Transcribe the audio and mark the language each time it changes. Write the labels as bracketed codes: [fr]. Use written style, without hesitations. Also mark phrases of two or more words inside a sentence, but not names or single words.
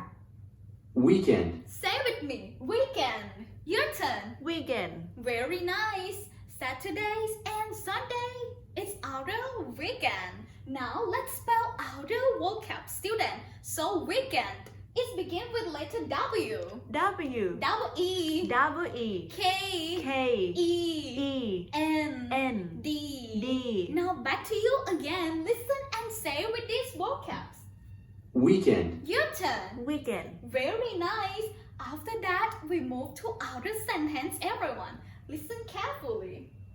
[en] Weekend. Say with me, weekend. Your turn. Weekend. Very nice. Saturdays and Sunday. It's our weekend. Now let's spell out the vocab, student. So weekend. It begin with letter W. W. Double E. W. E. K. K. E. E. N. N. D. D. Now back to you again. Listen and say with these vocabs. Weekend. Your turn. Weekend. Very nice. After that, we move to outer sentence, everyone. Listen carefully.